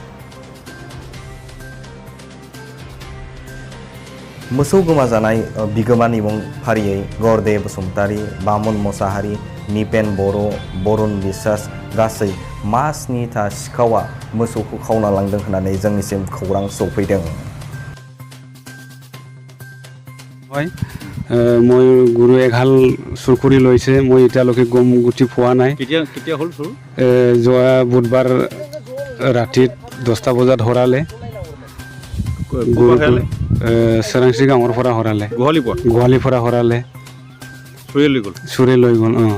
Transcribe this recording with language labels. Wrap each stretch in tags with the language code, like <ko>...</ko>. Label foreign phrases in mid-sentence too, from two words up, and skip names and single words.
<brx>मोसौ गोमाजानाय बिगोमानि मुं फारियै गरदे बसुमतारी, बामुन मोसाहारि, निपेन बर', बरुन बिश्वास गासै 5-7 सिखावा मोसौखौ खावना लांदों होननानै जोंनिसिम खौरां सौफैदों।</brx> <as>মই গৰু এঘাল চুৰ কৰি লৈছে, মই এতিয়ালৈকে গম গুটি পোৱা নাই। কেতিয়া হ'ল চুৰ? যোৱা বুধবাৰ ৰাতি 10টা বজাত হৰালে। চৰাংচি গাঁৱৰ পৰা হৰালে, গোহালিৰ পৰা হৰালে, চুৰে লৈ গ'ল।</as>